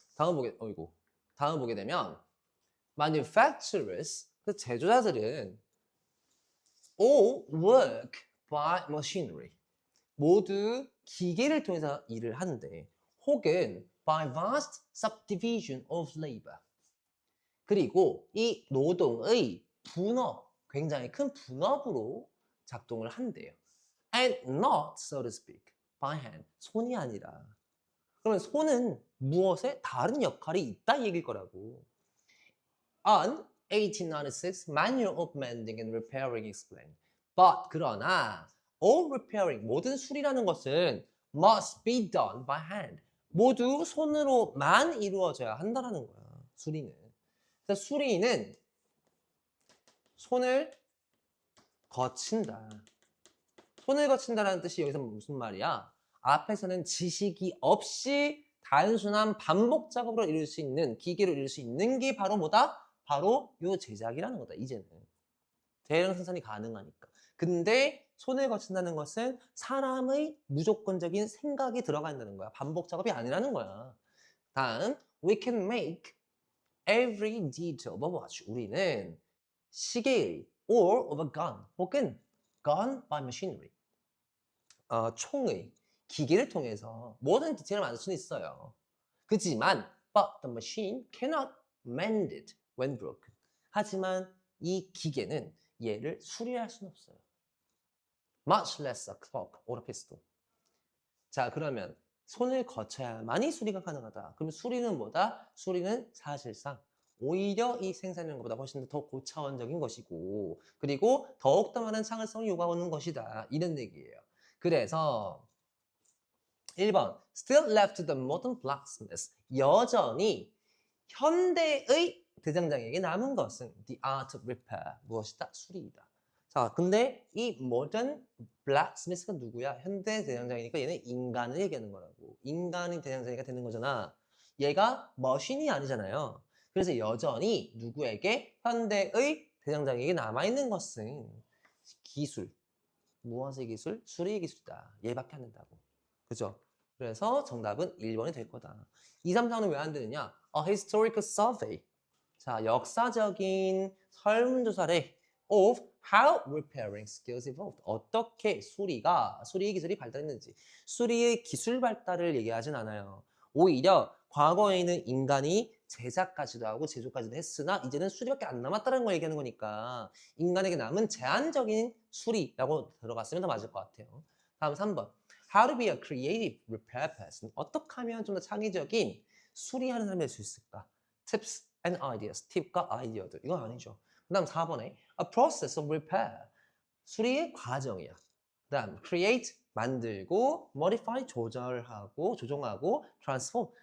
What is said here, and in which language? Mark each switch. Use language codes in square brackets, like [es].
[ko] 다음 보게 되면 manufacturers, 그 제조자들은 [en] all work by machinery. [ko] 모두 기계를 통해서 일을 하는데 혹은 [en] by vast subdivision of labor. [ko] 그리고 이 노동의 분업, 굉장히 큰 분업으로 작동을 한대요. [en] And not, so to speak, by hand. [ko] 손이 아니라. 그러면 손은 무엇에 다른 역할이 있다 이 얘기일 거라고. An [en] 1896 Manual of Mending and Repairing explained. But [ko] 그러나 [en] all repairing [ko] 모든 수리라는 것은 [en] must be done by hand. [ko] 모두 손으로만 이루어져야 한다라는 거야. 수리는. 그래서 수리는 손을 거친다. 손을 거친다라는 뜻이 여기서 무슨 말이야? 앞에서는 지식이 없이 단순한 반복 작업으로 이룰 수 있는, 기계로 이룰 수 있는 게 바로 뭐다? 바로 요 제작이라는 거다, 이제는. 대량 생산이 가능하니까. 근데 손을 거친다는 것은 사람의 무조건적인 생각이 들어가 있다는 거야. 반복 작업이 아니라는 거야. 다음, [en] we can make every detail of a watch. [ko] 우리는 시계의 [en] or of a gun [ko] 혹은 [en] gun by machinery. [ko] 총의 기계를 통해서 모든 디테일을 만들 수는 있어요. 그렇지만 [en] but the machine cannot mend it when broken. [ko] 하지만 이 기계는 얘를 수리할 수는 없어요. [en] Much less a clock or a pistol. [ko] 자, 그러면 손을 거쳐야만이 수리가 가능하다. 그럼 수리는 뭐다? 수리는 사실상 오히려 이 생산하는 것보다 훨씬 더 고차원적인 것이고, 그리고 더욱더 많은 창의성을 요구하는 것이다. 이런 얘기예요. 그래서 1번 [en] Still left to the modern blacksmiths. [ko] 여전히 현대의 대장장에게 남은 것은 [en] the art of repair. [ko] 무엇이다? 수리이다. 자, 근데 이 modern blacksmith가 누구야? 현대 대장장이니까 얘는 인간을 얘기하는 거라고. 인간이 대장장이가 되는 거잖아. 얘가 머신이 아니잖아요. 그래서 여전히 누구에게? 현대의 대장장에게 남아있는 것은 기술. 무엇의 기술? 수리의 기술이다. 얘밖에 안 된다고. 그죠? 그래서 정답은 1번이 될 거다. 2, 3, 4는 왜 안 되느냐? [en] A historical survey. [ko] 자, 역사적인 설문조사래 [en] of how repairing skills evolved. [ko] 어떻게 수리의 기술이 발달했는지. 수리의 기술 발달을 얘기하진 않아요. 오히려 과거에는 인간이 제작까지도 하고 제조까지도 했으나 이제는 수리밖에 안 남았다는 걸 얘기하는 거니까 인간에게 남은 제한적인 수리라고 들어갔으면 더 맞을 것 같아요. 다음 3번. [en] How to be a creative repair person. [ko] 어떻게 하면 좀 더 창의적인 수리하는 사람이 될 수 있을까? [en] Tips and ideas. [ko] 팁과 아이디어들. 이건 아니죠. 그 다음 4번에 [en] A process of repair. [ko] 수리의 과정이야. 그 다음 create. 만들고 modify. 조절하고 조종하고 transform.